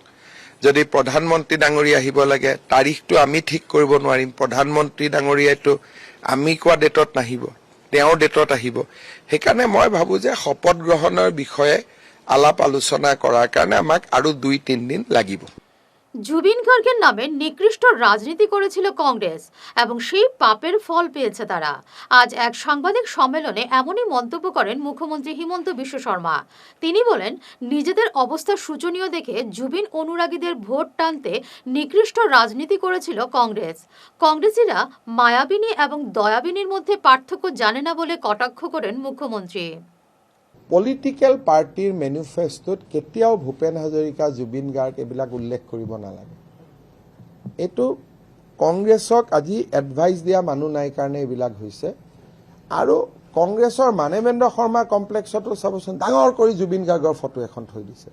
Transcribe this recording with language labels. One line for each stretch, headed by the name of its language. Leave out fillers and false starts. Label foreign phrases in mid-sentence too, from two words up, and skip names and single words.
Assamese: যদি প্ৰধানমন্ত্ৰী ডাঙৰীয়া আহিব লাগে, তাৰিখটো আমি ঠিক কৰিব নোৱাৰিম। প্ৰধানমন্ত্ৰী ডাঙৰীয়াইতো আমি কোৱা ডেটত নাহিব, তেওঁৰ ডেটত আহিব। সেইকাৰণে মই ভাবো যে শপত গ্ৰহণৰ বিষয়ে আলাপ আলোচনা কৰাৰ কাৰণে আমাক আৰু 2-3 দিন লাগিব।
Bangla: জুবিন গার্গের নামে নিকৃষ্ট রাজনীতি করেছিল কংগ্রেস এবং সেই পাপের ফল পেয়েছে তারা। আজ এক সাংবাদিক সম্মেলনে এমনই মন্তব্য করেন মুখ্যমন্ত্রী হিমন্ত বিশ্ব শর্মা। তিনি বলেন, নিজেদের অবস্থা শোচনীয় দেখে জুবিন অনুরাগীদের ভোট টানতে নিকৃষ্ট রাজনীতি করেছিল কংগ্রেস। কংগ্রেসীরা মায়াবিনী এবং দয়াবিনীর মধ্যে পার্থক্য জানে না বলে কটাক্ষ করেন মুখ্যমন্ত্রী।
English: political party
Assamese: মেনিফেষ্টোত কেতিয়াও ভূপেন হাজৰিকা, জুবিন গাৰ্গ এইবিলাক উল্লেখ কৰিব নালাগে। এইটো কংগ্ৰেছক আজি এডভাইচ দিয়া মানুহ নাই কাৰণে এইবিলাক হৈছে। আৰু কংগ্ৰেছৰ মানৱেন্দ্ৰ শৰ্মা কমপ্লেক্সতো চাবচোন, ডাঙৰ কৰি জুবিন গাৰ্গৰ ফটো এখন থৈ দিছে।